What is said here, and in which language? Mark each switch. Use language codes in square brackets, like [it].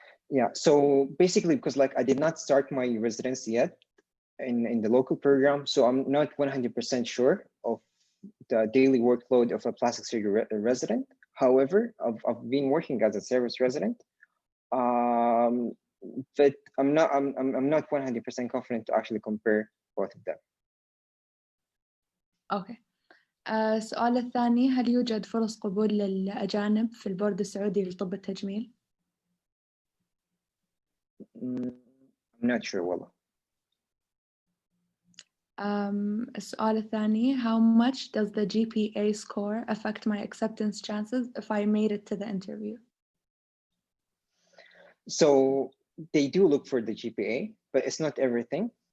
[en] Yeah, so basically, because like I did not start my residency yet in the local program, so I'm not 100% sure of the daily workload of a plastic surgery resident. However, I've been working as a service resident, but I'm not 100% confident to actually compare both of them. Okay. [ar] السؤال الثاني: هل يوجد فرص قبول للأجانب في البورد السعودي لطب التجميل؟ [en] I'm not sure والله. [ar] السؤال الثاني: [en] How much does the GPA score affect my acceptance chances if I made it to the interview? So they do look for the GPA, but it's not everything.